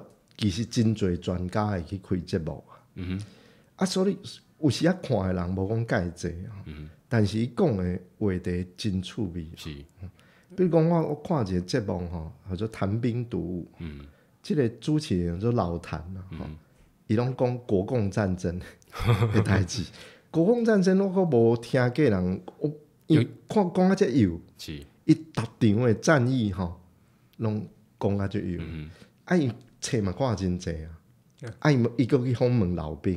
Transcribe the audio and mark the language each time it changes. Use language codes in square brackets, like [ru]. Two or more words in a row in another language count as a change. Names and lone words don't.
[nan] 其实真侪专家会去开节目所以有时看的人无讲介济但是伊讲的话题真趣味。是，比如讲我看一个节目叫做《谈兵读武》，这个主持人叫老谭伊拢讲国共战争的代志。国共战争我阁无听过人，看讲啊遮有，伊逐场的战役吼，拢讲啊遮有。伊册嘛看真济啊，伊阁去访问老兵。